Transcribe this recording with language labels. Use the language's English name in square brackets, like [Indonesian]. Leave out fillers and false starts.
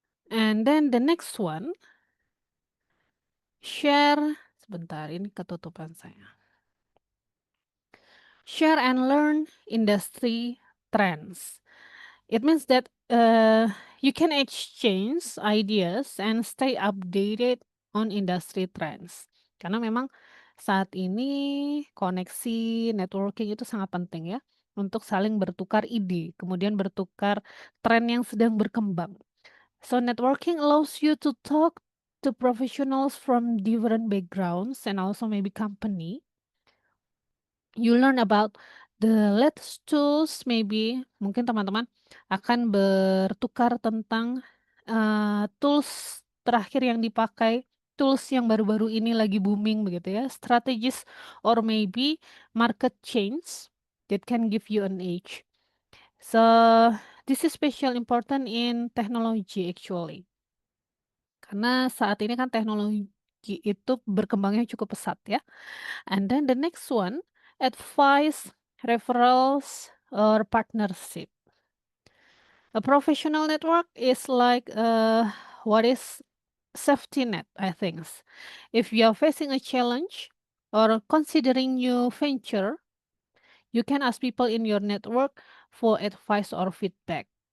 [English] And then the next one, share, [Indonesian] sebentar ini ketutupan saya. [English] Share and learn industry trends. It means that you can exchange ideas and stay updated on industry trends. [Indonesian] Karena memang saat ini koneksi networking itu sangat penting ya untuk saling bertukar ide, kemudian bertukar tren yang sedang berkembang. [English] So networking allows you to talk to professionals from different backgrounds and also maybe company. You learn about the latest tools, maybe [Indonesian] mungkin teman-teman akan bertukar tentang tools terakhir yang dipakai tools yang baru-baru ini lagi booming begitu ya, [English] strategies or maybe market change that can give you an edge. So this is special important in technology actually. [Indonesian] Karena saat ini kan teknologi itu berkembangnya cukup pesat ya. [English] And then the next one, advice, referrals, or partnership. A professional network is like what is safety net, I think. If you are facing a challenge or considering new venture, you can ask people in your network for advice or feedback.